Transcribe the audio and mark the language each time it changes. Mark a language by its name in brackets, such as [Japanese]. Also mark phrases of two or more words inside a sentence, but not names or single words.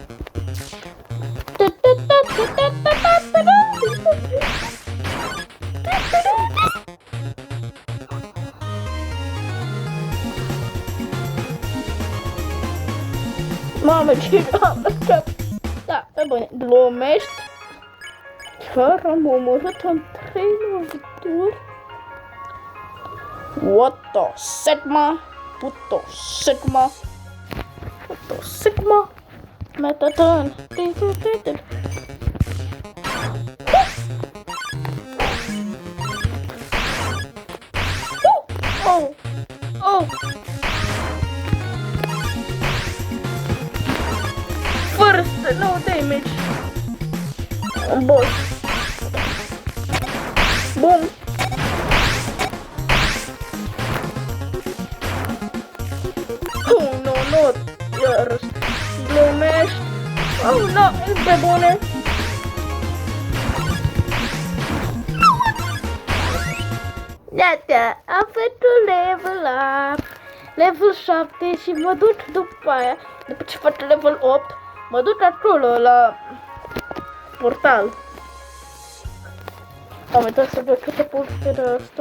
[Romanian] Mamă, ce am scap. Da, pe bune, glumești. Chiar am omorât în 3 lovituri. [English] What the Sigma? What the Sigma? What the Sigma? Metaton. Oh! Oh! First, no damage. Boss. Boom. Oh no, not yours. [Romanian] Glumești. [English] Oh no, [Romanian] pe bune. Gata, am făcut un [English] level up. [Romanian] Level 7 și mă duc după aia. După ce fac level 8, mă duc acolo la portal. Am uitat să văd câte puncte de asta.